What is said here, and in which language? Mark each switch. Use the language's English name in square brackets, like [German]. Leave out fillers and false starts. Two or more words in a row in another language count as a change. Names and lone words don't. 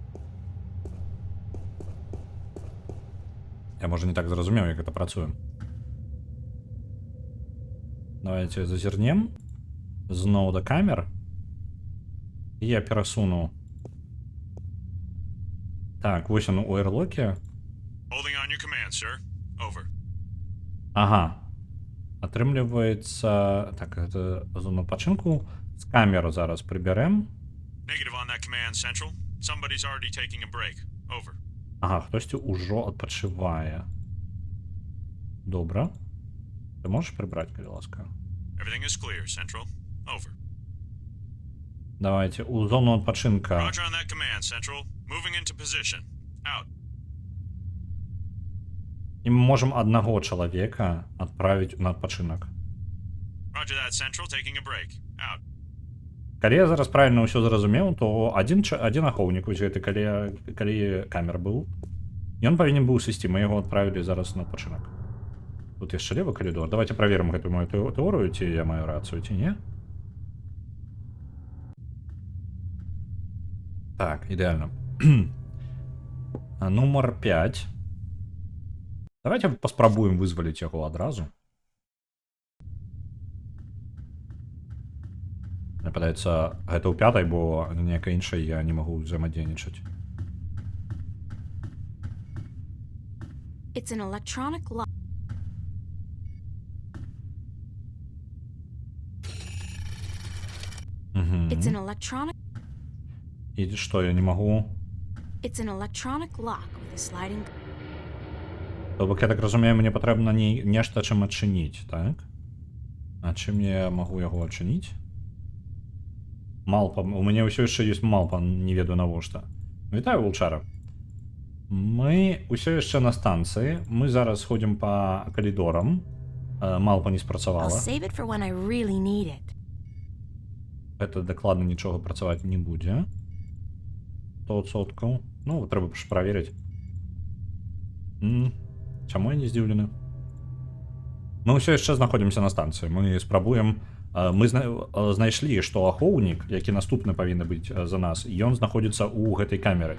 [Belarusian] Я, можа, не так зразумеў, як гэта працуе. Давайте зазірнем. Зноў да камер. І я перасуну. Так, вось он у эйрлоке. [English] Holding on your command, sir. Over. [Belarusian] Ага. Атрымліваецца... Так, гэта зона пачынку. З камеру зараз прыбярэм. [English] Negative on that command, Central. Somebody's already taking a break. Over. [Belarusian] Ага, хтосьці ўжо адпачывае. Добра. Ты можаш прыбраць, калі ласка? [English] Everything is clear, Central. Over. [Belarusian] Давайте у зону адпачынка. [English] Roger on that command, Central. Moving into position. Out. [Belarusian] І мы можам аднаго чалавека адправіць на адпачынак. [English] Roger that, Central. Taking a break. Out. [Belarusian] Калі я зараз правільна ўсё зразумеў, то адзін ахоўнік вось гэты, калі камер быў, ён павінен быў сысці, мы яго адправілі зараз на адпачынак. Тут яшчэ левы калідор. Давайте праверым гэтую мою тэорыю, ці я маю рацыю, ці не. Так, ідэальна. Нумар 5. Давайте паспрабуем вызваліць яго адразу. Мне падаецца, гэта ў 5-й, бо ніякай іншай я не магу ўзаемадзейнічаць. [English] It's an electronic lock. It's an electronic. [Belarusian] І што, я не магу? [English] It's an electronic lock with a sliding. [Belarusian] То бок, я так разумею, мне патрэбна нешта чым адчыніць, так? А чым я магу яго адчыніць? Малпа, у мяне ўсё яшчэ ёсць малпа, не ведаю навошта. Вітаю, вулчара. Мы ўсё яшчэ на станцыі, мы зараз ходзім па калідорам. Малпа не [English] I'll [Belarusian] спрацавала. [English] save it for when I really need it. [Belarusian] Гэта дакладна нічога працаваць не будзе. 100%. Ну, трэба ж праверыць. Чаму я не здзіўлены? Мы ўсё яшчэ знаходзімся на станцыі. Мы спрабуем... Мы знайшлі, што ахоўнік, які наступны павінны быць за нас, ён знаходзіцца ў гэтай камеры.